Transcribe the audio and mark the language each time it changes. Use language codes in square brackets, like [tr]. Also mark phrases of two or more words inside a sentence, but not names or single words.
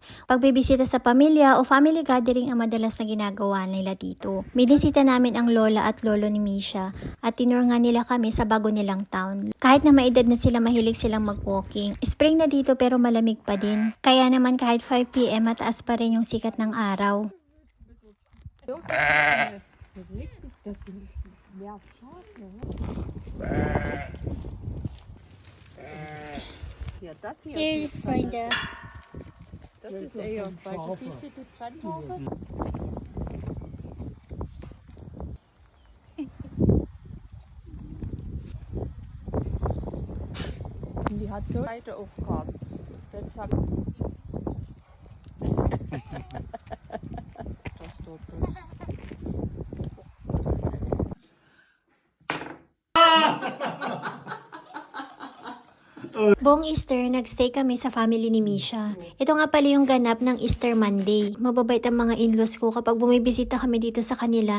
[tl] Pagbibisita sa pamilya o [en] family gathering [tl] ang madalas na ginagawa nila dito. Binisita namin ang lola at lolo ni Misha at tinur nga nila kami sa bago nilang town. Kahit na maedad na sila, mahilig silang mag-walking. Spring na dito pero malamig pa din. Kaya naman kahit 5 PM mataas pa rin yung sikat ng araw. [de] Richtig, das sind mehr Schafe. Ja, das hier. Here, Freunde. Das ist eher, weil du siehst die Pfannhaufe. Die hat so weite Aufgaben. Deshalb. Das dort. [tl] Buong Easter, nagstay kami sa family ni Misha. Ito nga pala yung ganap ng [en] Easter Monday. [tl] Mababait ang mga in-laws ko kapag bumibisita kami dito sa kanila.